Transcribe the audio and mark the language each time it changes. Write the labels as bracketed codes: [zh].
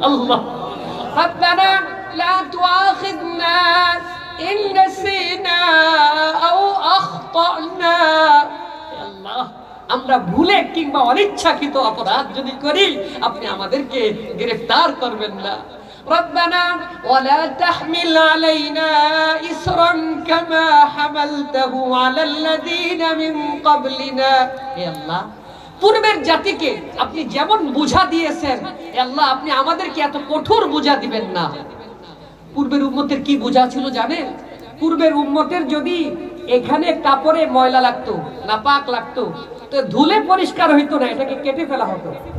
[ar] আল্লাহ রাব্বানা লা তুআখিযনা ইন নাসিনা আও আখতানা। [bn] আল্লাহ, আমরা ভুলে কিংবা অনিচ্ছাকৃত অপরাধ যদি করি আপনি আমাদেরকে গ্রেফতার করবেন না। [ar] ربنا ولا تحمل علينا إصرا كما حملته على الذين من قبلنا। [bn] হে আল্লাহ, পূর্বের জাতিকে আপনি যেমন বোঝা দিয়েছেন হে আল্লাহ, আপনি আমাদেরকে এত কঠোর বোঝা দিবেন না। পূর্বের উম্মতের কি বোঝা ছিল জানেন? পূর্বের উম্মতের যদি এখানে কাপড়ে ময়লা লাগতো, নাপাক লাগতো, তো ধুলে পরিষ্কার হইতো না, এটাকে কেটে ফেলা হতো।